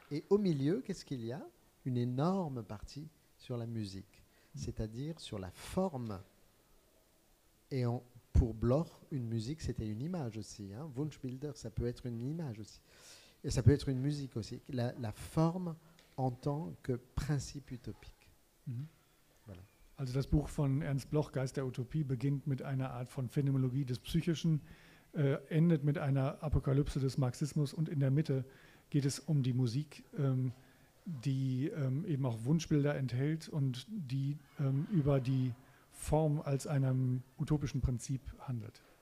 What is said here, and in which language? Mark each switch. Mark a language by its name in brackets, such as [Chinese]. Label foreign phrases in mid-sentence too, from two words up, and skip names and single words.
[French] Et au milieu, qu'est-ce qu'il y a? Une énorme partie sur la musique, c'est-à-dire sur la forme. Et pour Bloch, une musique, c'était une image aussi. Wunschbilder, ça peut être une image aussi. Et ça peut être une musique aussi. La forme en tant que principe utopique. [German] Also das Buch von Ernst Bloch, Geist der Utopie, beginnt mit einer Art von Phänomenologie des Psychischen, endet mit einer Apokalypse des Marxismus und in der Mitte geht es um die Musik, die eben auch Wunschbilder enthält und die über die Form als einem utopischen Prinzip handelt.